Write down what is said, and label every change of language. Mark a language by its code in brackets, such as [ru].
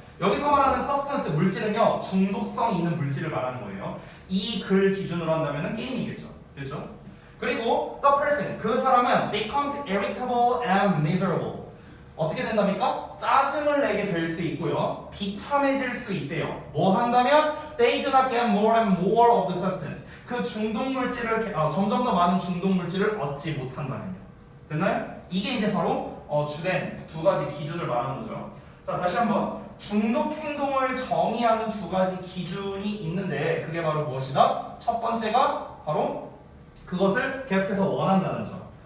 [ko] 여기서 말하는 substance 물질은요 중독성 있는 물질을 말하는 거예요. 이 글 기준으로 한다면 게임이겠죠. 됐죠? 그리고 [en] the person, [ko] 그 사람은 [en] becomes irritable and miserable. [ko] 어떻게 된답니까? 짜증을 내게 될 수 있고요. 비참해질 수 있대요. 뭐 한다면 [en] they do not get more and more of the substance. [ko] 그 중독 물질을 점점 더 많은 중독 물질을 얻지 못한다면요. 됐나요? 이게 이제 바로 주된 두 가지 기준을 말하는 거죠. 자, 다시 한번 중독 행동을 정의하는 두 가지 기준이 있는데 그게 바로 무엇이다? 첫 번째가 바로 그것을 계속해서 원한다는 점.